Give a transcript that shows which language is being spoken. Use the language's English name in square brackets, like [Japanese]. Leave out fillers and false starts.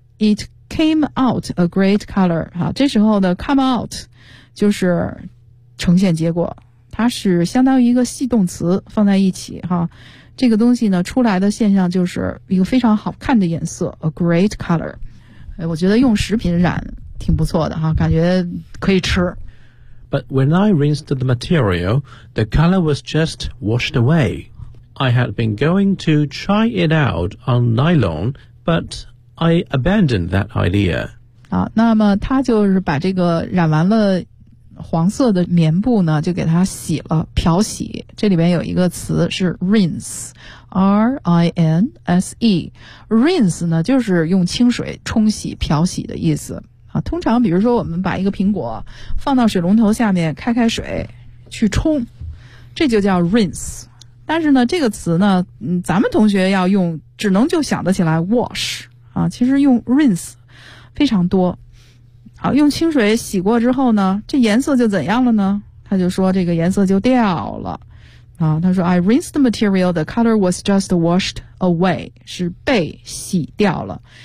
[English] It came out a great color. [Chinese] 这时候呢 [English] come out [Chinese] 就是呈现结果。它是相当于一个系动词放在一起。这个东西呢出来的现象就是一个非常好看的颜色 , [English] a great color. [Chinese] 我觉得用食品染挺不错的感觉可以吃。 [English] But when I rinsed the material, the color was just washed away. I had been going to try it out on nylon, but I abandoned that idea. [Chinese] 那么他就是把这个染完了黄色的棉布呢就给它洗了，漂洗。这里边有一个词是 rinse,R-I-N-S-E。 rinse 呢就是用清水冲洗漂洗的意思。啊，通常比如说我们把一个苹果放到水龙头下面开开水去冲，这就叫 rinse。但是呢这个词呢咱们同学要用只能就想得起来 wash。啊，其实用 rinse 非常多。好，用清水洗过之后呢，这颜色就怎样了呢？他就说这个颜色就掉了。啊，他说 [English] I rinsed the material, the color was just washed away, [Chinese] 是被洗掉了。